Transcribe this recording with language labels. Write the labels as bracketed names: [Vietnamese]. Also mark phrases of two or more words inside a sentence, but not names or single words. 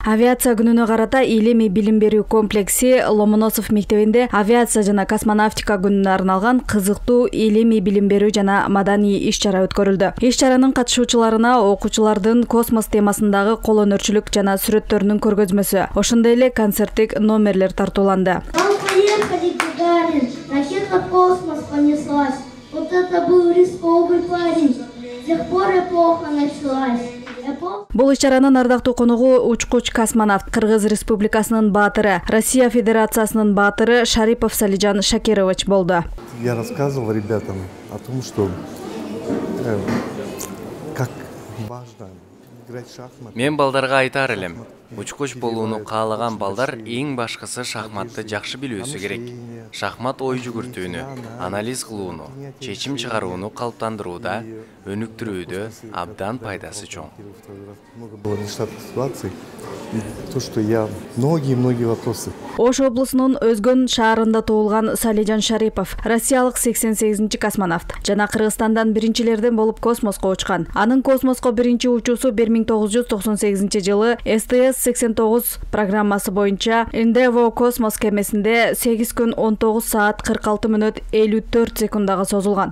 [Kyrgyz] Авиация күнүнө карата илимий билим берүү комплекси Ломоносов мектебинде авиация жана космонавтика күнүнө арналган кызыктуу илимий билим берүү жана маданий иш-чара өткөрүлдү. Иш-чаранын катышуучуларына окуучулардын космос темасындагы кол өнөрчүлүк жана сүрөттөрүнүн көргөзмөсү, ошондой эле концерттик номерлер тартууланды. [Russian] Поехали, Гагарин, ракета в космос понеслась. Вот это был рисковый парень. С тех пор эпоха началась. [Kyrgyz] Бул иш-чаранын ардактуу конугу учкуч космонавт, Кыргыз Республикасынын баатыры, Россия Федерациясынын баатыры Шарипов Салижан Шакирович болду. [Russian] Я рассказывал ребятам о том, что как важно играть в шахматы. [Kyrgyz] Мен балдарга айтар элем. Учкуч болууну каалаган балдар эң башкысы шахматты жакшы билүүсү керек. Шахмат ой жүгүртүүнү, анализ кылууну, чечим чыгарууну калыптандырууда, өнүктүрүүдө абдан пайдасы чоң. [Russian] Много было нештатных ситуаций. И то, что я многие вопросы. [Kyrgyz] Ош облусунун Өзгөн шаарында туулган Салижан Шарипов россиялык 88-чи космонавт. Жана Кыргызстандан биринчилерден болуп космоско учкан. Анын космоско биринчи учуусу 1998-жылы STS-89 программасы боюнча Endeavour космос кемесинде 8 күн 19 саат 46 мүнөт 54 секундага созулган.